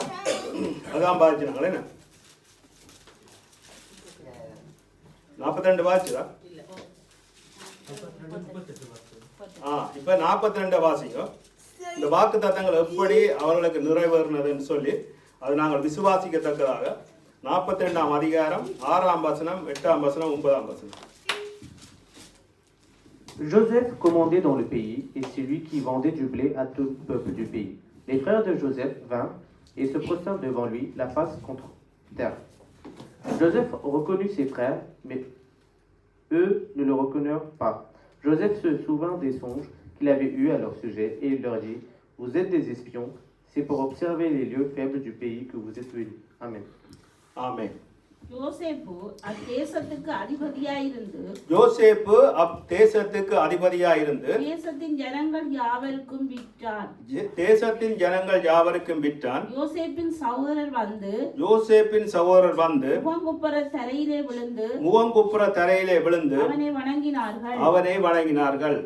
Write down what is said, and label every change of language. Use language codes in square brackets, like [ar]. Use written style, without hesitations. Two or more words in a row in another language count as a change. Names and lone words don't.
[ta] அதான் பாதிச்சுனாங்களே என்ன 42 வாசிச்சதா? இப்ப 42 வாசிங்க. இந்த வாக்கு தத்தங்கள் எப்படி அவர்களுக்கு நிறைவேறினதுன்னு சொல்லி அது நாங்கள் விசுவாசிக்கத்தக்கதாக 42ஆம் அதிகாரம் 6ஆம் வசனம் 8ஆம் வசனம் 9ஆம் வசனம். [fr] Joseph commandait dans le pays, et c'est lui qui vendait du blé à tout le peuple du pays. Les frères de Joseph vinrent et se prostèrent devant lui, la face contre terre. Joseph reconnut ses frères, mais eux ne le reconnurent pas. Joseph se souvint des songes qu'il avait eus à leur sujet, et il leur dit, vous êtes des espions, c'est pour observer les lieux faibles du pays que vous êtes venus. Amen. Amen. [ta] யோசேப்பு அத்தேசத்துக்கு அதிபதியாயிருந்து தேசத்தின் ஜனங்கள் யாவருக்கும் விற்றான். யோசேப்பின் சகோதரர் வந்து முகங்குப்புற தரையிலே விழுந்து அவனை வணங்கினார்கள்.